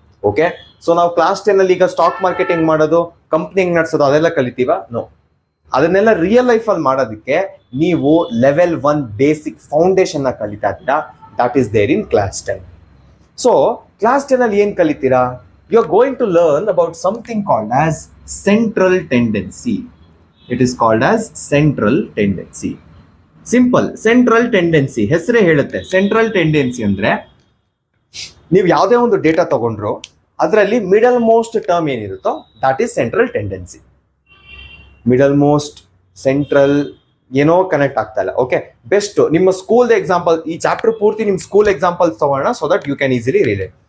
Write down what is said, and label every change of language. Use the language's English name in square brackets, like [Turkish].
[Kannada] Okay, so ನಾವು class 10 ಅಲ್ಲಿ ಈಗ ಸ್ಟಾಕ್ ಮಾರ್ಕೆಟ್ ಹೆಂಗ್ ಮಾಡೋದು, ಕಂಪ್ನಿ ಹೆಂಗ್ ನಡೆಸೋದು ಅದೆಲ್ಲ ಕಲಿತೀವ? ನೋ. ಅದನ್ನೆಲ್ಲ ರಿಯಲ್ ಲೈಫ್ ಅಲ್ಲಿ ಮಾಡೋದಕ್ಕೆ ನೀವು ಲೆವೆಲ್ 1 ಬೇಸಿಕ್ ಫೌಂಡೇಶನ್ ನ ಕಲಿತಾ ಇದ್ದೀರಾ. [English] That is there in class 10. [Kannada] So class 10 ಅಲ್ಲಿ ಏನ್ ಕಲಿತೀರಾ? [English] You are going to learn about something called as central tendency. It is called as central tendency. [Kannada] Simple, central tendency ಹೆಸರೇ ಹೇಳುತ್ತೆ. ಸೆಂಟ್ರಲ್ ಟೆಂಡೆನ್ಸಿ ಅಂದ್ರೆ ನೀವು ಯಾವುದೇ ಒಂದು ಡೇಟಾ ತಗೊಂಡ್ರು ಅದರಲ್ಲಿ middle most term ಏನಿರುತ್ತೋ [English] That is central tendency. [Kannada] Middle most, central ಏನೋ connect ಆಗ್ತಾ ಇಲ್ಲ. ಓಕೆ, ಬೆಸ್ಟ್ ನಿಮ್ಮ ಸ್ಕೂಲ್ ಎಕ್ಸಾಂಪಲ್, ಈ ಚಾಪ್ಟರ್ ಪೂರ್ತಿ ನಿಮ್ಮ ಸ್ಕೂಲ್ ಎಕ್ಸಾಂಪಲ್ಸ್ ತಗೋಣ, [English] So that you can easily relate.